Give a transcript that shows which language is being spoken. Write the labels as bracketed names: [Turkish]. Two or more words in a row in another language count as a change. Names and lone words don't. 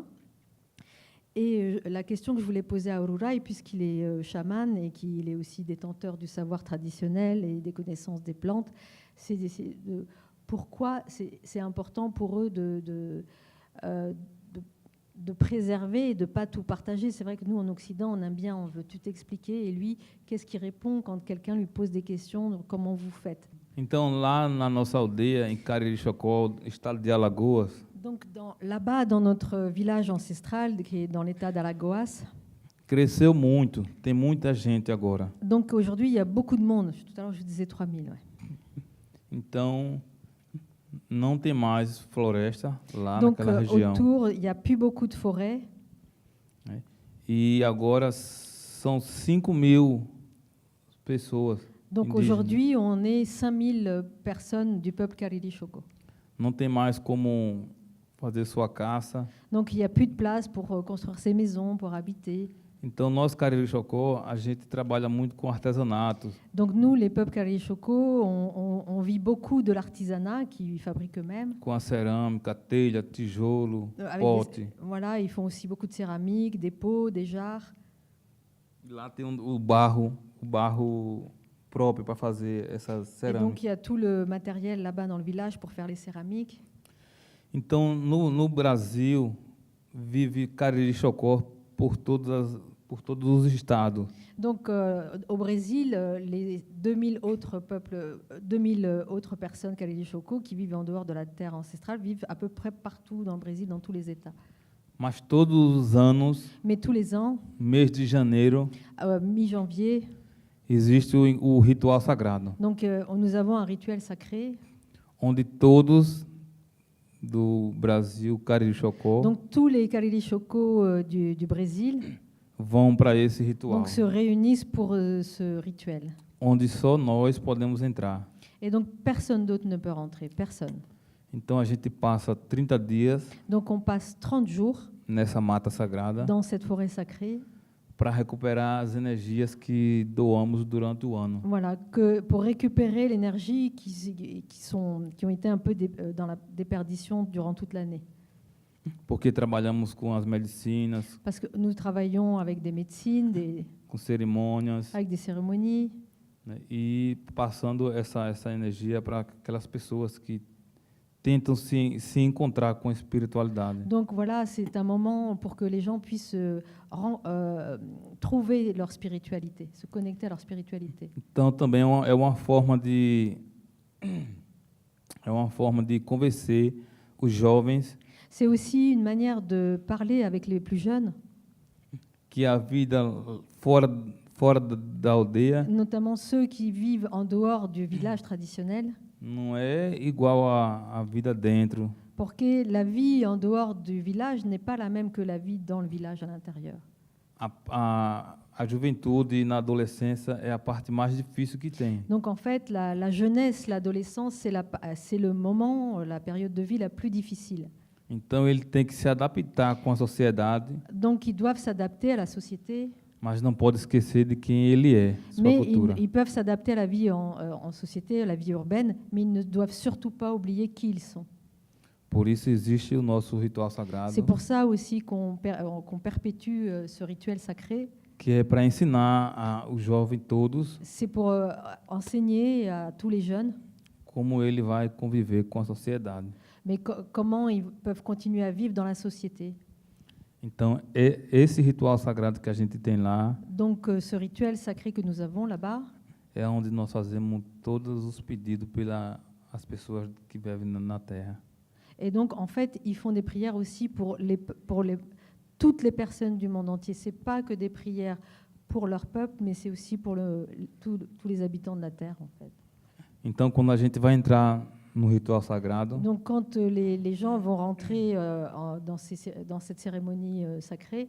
[French] Et la question que je voulais poser à Arurai, puisqu'il est chaman et qu'il est aussi détenteur du savoir traditionnel et des connaissances des plantes, c'est de pourquoi c'est important pour eux de préserver et de ne pas tout partager. C'est vrai que nous, en Occident, on aime bien, on veut tout expliquer. Et lui, qu'est-ce qu'il répond quand quelqu'un lui pose des questions, comment vous faites? [Portuguese] Então, lá na nossa aldeia, em Cariri Chocó, estado de Alagoas, [French] Donc, là-bas, dans notre village ancestral, qui est dans l'état d'Alagoas, [Portuguese] cresceu muito. Tem muita gente agora. [French] donc aujourd'hui, il y a beaucoup de monde. Tout à l'heure, je disais 3000. Ouais. [Portuguese] Então, não tem mais floresta lá [French] Donc, [Portuguese] naquela região. [French] autour, il n'y a plus beaucoup de forêts. [Portuguese] E agora são 5.000 pessoas. [French] Donc [Portuguese] indígenas. [French] aujourd'hui, on est 5000 personnes du peuple Karili Shoko. [Portuguese] Não tem mais como fazer sua caça. [French] Donc il n'y a plus de place pour construire ses maisons, pour habiter. [Portuguese] Então, nós, Cariri Chocó, a gente trabalha muito com artesanato. [French] Donc nous, les peuples Karili Shoko, on vit beaucoup de l'artisanat qu'ils fabriquent eux-mêmes. [Portuguese] Com a cerâmica, telha, tijolo, pote. [French] Voilà, ils font aussi beaucoup de céramique, des pots, des jarres. [Portuguese] Lá tem o barro próprio para fazer essas [French] Et donc [Portuguese] cerâmicas. [French] il y a tout le matériel là-bas dans le village pour faire les céramiques. [Portuguese] Então, no Brasil, vive Cariri Chocó por todos os estados. [French] Donc au Brésil, les 2000 autres peuples, 2000 autres personnes Karili Shoko qui vivent en dehors de la terre ancestrale vivent à peu près partout dans le Brésil, dans tous les États. [Portuguese] Mas todos os anos, [French] Mais tous les ans, [Portuguese] mês de janeiro, [French] mi-janvier, [Portuguese] existe o ritual sagrado, [French] donc nous avons un rituel sacré. [Portuguese] onde todos do Brasil, Cariri Chocó, [French] Donc tous les Karili Shoko du Brésil [Portuguese] vão para esse ritual, [French] donc, se réunissent pour ce rituel. [Portuguese] onde só nós podemos entrar. [French] Et donc personne d'autre ne peut rentrer, personne. [Portuguese] Então a gente passa 30 dias [French] Donc on passe 30 jours [Portuguese] nessa mata sagrada [French] dans cette forêt sacrée, [Portuguese] para recuperar as energias que doamos durante o ano. [French] voilà, pour récupérer l'énergie qui ont été un peu dans la déperdition durant toute l'année. [Portuguese] Porque trabalhamos com as medicinas, [French] Parce que nous travaillons avec des médecines, [Portuguese] com cerimônias, [French] avec des cérémonies, [Portuguese] né, e passando essa energia para aquelas pessoas que tentam se encontrar com a espiritualidade. [French] Donc voilà, c'est un moment pour que les gens puissent trouver leur spiritualité, se connecter à leur spiritualité. [Portuguese] Então também é uma forma de convencer os jovens [French] C'est aussi une manière de parler avec les plus jeunes, [Portuguese] que a vida fora da aldeia [French] notamment ceux qui vivent en dehors du village traditionnel, [Portuguese] não é igual à vida dentro. [French] porque la vie en dehors du village n'est pas la même que la vie dans le village à l'intérieur. [Portuguese] A juventude na adolescência é a parte mais difícil que tem. [French] Donc en fait, la jeunesse, l'adolescence, c'est le moment, la période de vie la plus difficile. [Portuguese] Então ele tem que se adaptar com a sociedade, [French] Donc ils doivent s'adapter à la société, [Portuguese] mas não pode esquecer de quem ele é, sua [French] mais [Portuguese] cultura. [French] ils peuvent s'adapter à la vie en société, à la vie urbaine, mais ils ne doivent surtout pas oublier qui ils sont. [Portuguese] Por isso existe o nosso ritual sagrado, [French] C'est pour ça aussi qu'on perpétue ce rituel sacré. [Portuguese] que é para ensinar os jovens todos [French] C'est pour enseigner à tous les jeunes, [Portuguese] como ele vai conviver com a sociedade. [French] mais comment ils peuvent continuer à vivre dans la société. [Portuguese] Então, esse ritual sagrado que a gente tem lá [French] Donc ce rituel sacré que nous avons là-bas, [Portuguese] é onde nós fazemos todos os pedidos pelas pessoas que vivem na Terra. [French] et donc en fait, ils font des prières aussi pour toutes les personnes du monde entier. C'est pas que des prières pour leur peuple, mais c'est aussi pour tous les habitants de la terre, en fait. [Portuguese] Então, quando a gente vai entrar no ritual sagrado, [French] Donc quand les gens vont rentrer dans cette cérémonie sacrée,